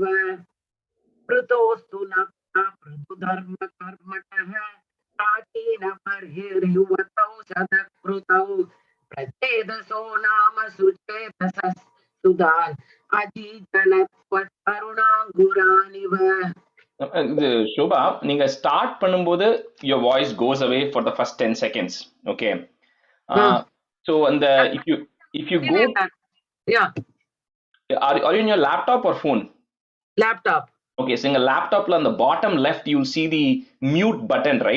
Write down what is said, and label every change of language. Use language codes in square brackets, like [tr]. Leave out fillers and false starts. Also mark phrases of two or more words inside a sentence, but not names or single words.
[sa] पृतोस्तु नप्ता पृथुधर्म कर्मटः प्राचीन बर्हिर्युवतौ शतधृतौ प्रचेतसो नाम सुचेतसः सुधान अजीजनत्वत्करुणाङ्कुरानिव. [en] Shobha, [ta] நீங்க ஸ்டார்ட் பண்ணும்போது [en] your voice goes away for the first 10 seconds. Okay. So and if you go, yeah, are you on your laptop or phone? Laptop. Okay, so in a laptop on the bottom left you'll see the mute button, right?